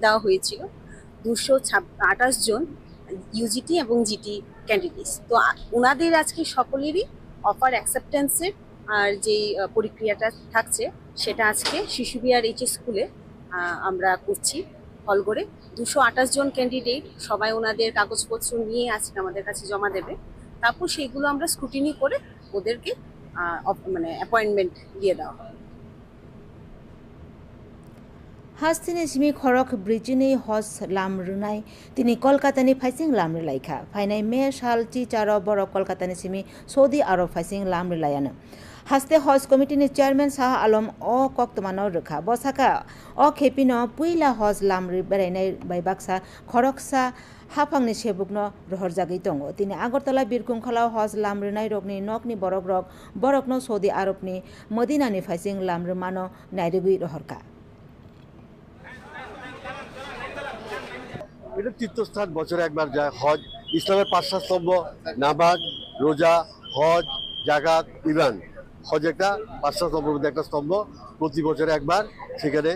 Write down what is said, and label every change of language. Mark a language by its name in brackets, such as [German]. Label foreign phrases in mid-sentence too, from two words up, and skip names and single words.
[Bangla] দেওয়া হয়েছিল 228 জন ইউজিটি এবং [English] GT candidates [Bangla] তো ওনাদের আজকে সকলেরই [English] offer acceptance [Bangla] আর যে প্রক্রিয়াটা থাকছে সেটা আজকে শিশু বিহার এইচএস স্কুলে আমরা করছি হল করে 228 জন ক্যান্ডিডেট সবাই ওনাদের কাগজপত্র নিয়ে আজকে আমাদের কাছে জমা দেবে তারপর সেইগুলো আমরা স্ক্রুটিনি করে ওদেরকে মানে অ্যাপয়েন্টমেন্ট দিয়ে দেওয়া হবে [Kok Borok] हास्तिनि सिमी खरक ब्रिजिनि हस लामरुनाय तिनि कलकातानि फाइसिं लामरुलायखा फाइनाय मे सालची चार बर कलकातानि सिमी सौदी आरब फाइसिं लामरुलायानो हास्ते हज कमिटिनि चेयरमैन शाह आलम अ कक्तमानो रोखा बसाका अ खेपिनो पुइला हज लामरु बेरायनाय बायबाक्सा खरकसा हाफांनि सेबुकनो रहरजागै दङ तिनि आगरतला बिरखुंखलाव हज लामरुनाय रगनि नकनि बरकनो सौदी आरबनि मदिनानि फाइसिं लामरुमानो नायरुगै रहरका [Bangla] এটা তীর্থস্থান বছরে একবার যায় হজ ইসলামের 5 স্তম্ভ নামাজ রোজা হজ জাকাত ইমান হজ একটা 5 স্তম্ভের মধ্যে একটা স্তম্ভ প্রতি বছরে একবার সেখানে